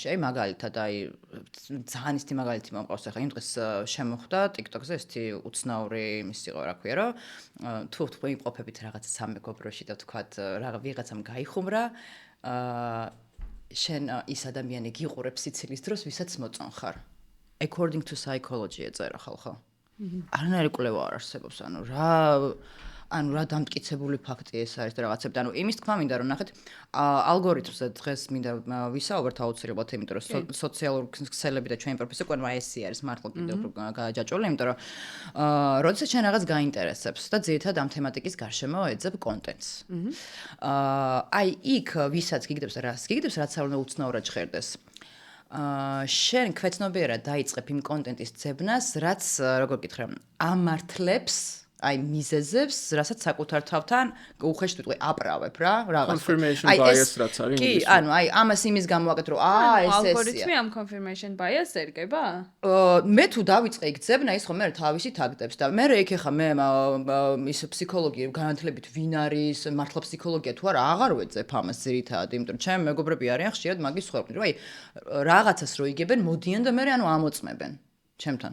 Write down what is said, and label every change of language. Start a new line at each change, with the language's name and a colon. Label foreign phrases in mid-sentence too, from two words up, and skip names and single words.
Georgian: აი მაგალითად, აი ძალიან ისეთი მაგალითი მომყავს ახლა იმ დღეს შემოხვდა TikTok-ზე ესეთი უცნაური იმის იყო, რა ქვია, რომ თუ იმყოფებით რაღაცა სამეგობროში და ვთქვათ, ვიღაცამ გაიხუმრა, შენ ის ადამიანი გიყურებს სიცილის დროს, ვისაც მოწონხარ.
English: according to psychology
Georgian: ეწერა ხალხო. არანაირი კვლევა არ არსებობს, ანუ რა დამტკიცებული ფაქტი ეს არის და რაღაცები. ანუ იმის თქმა მინდა რომ ნახეთ, ალგორითმზე დღეს მინდა ვისაუბროთ აუცილებლად, იმიტომ რომ სოციალური ქსელები და ჩვენი პროფესია უკვე ესე არის მართლა კიდევ გააჯაჭვული, იმიტომ რომ როდესაც შენ რაღაც გაინტერესებს და ძირითადად ამ თემატიკის გარშემო ეძებ კონტენტს. აი იქ ვისაც გიგდებს რაც არ უნდა უცნაურად ჟღერდეს. შენ ქვეცნობიერად დაიწყებ იმ კონტენტის ძებნას, რაც როგორ გითხრა, ამართლებს აი მიზეზებს, რასაც საკუთარ თავთან უხეშ თვითონ აპრავებ რა, რაღაც.
English: Confirmation bias
Georgian: რაც არის. კი, ანუ აი ამას იმის გამოვაკეთ, რომ ეს ესეა. ალგორითმი ამ
English: confirmation bias
Georgian: ერგება? მე თუ დავიწყე იქ ძებნა, ის ხომ მე თავისი თაგდებს და მე იქ ხა მე ის ფსიქოლოგია განათლებით ვინ არის, მართლა ფსიქოლოგია თუ არა, აღარ ვეძებ ამას ძირითადად, იმიტომ რომ ჩემი მეგობრები არიან ხშირად მაგის ხვევრი, რომ აი რაღაცას რო იგებენ, მოდიან და მე ანუ ამოწმებენ ჩემთან.